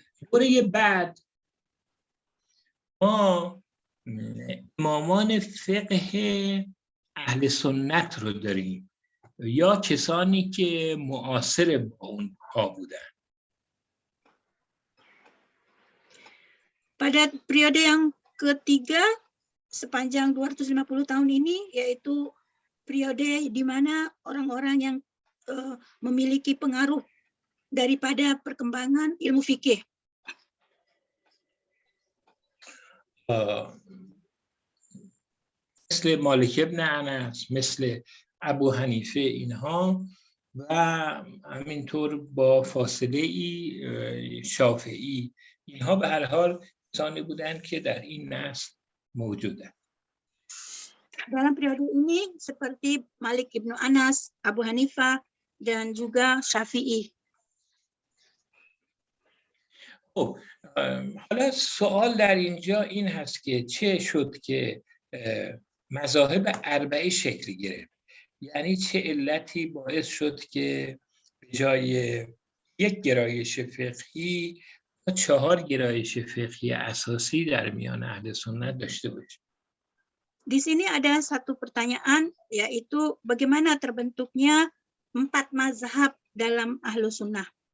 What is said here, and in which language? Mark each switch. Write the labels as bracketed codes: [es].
[fa] دوره بعد ما امامان فقه اهل سنت رو داریم یا کسانی که معاصر با اونها بودن. [id] Pada periode yang ketiga sepanjang 250 tahun ini yaitu periode di mana orang-orang yang memiliki pengaruh daripada perkembangan ilmu fikih. [fa] مثل مالک ابن انس، مثل ابو حنیفه اینها و همینطور با فاصله ای شافعی، اینها به هر حال کسانی بودند که در این نسل موجودند. [id] Dalam periode ini seperti Malik ibnu Anas, Abu Hanifah dan juga Syafi'i. [fa] خب حالا سوال در اینجا این هست که چه شد که مذاهب اربعه شکل گرفت؟ یعنی چه علتی باعث شد که به جای یک گرایش فقهی ما 4 گرایش فقهی اساسی در میان اهل سنت داشته باشیم؟ [id] Di sini ada satu pertanyaan, yaitu bagaimana terbentuknya 4 mazhab dalam ahlu sunnah.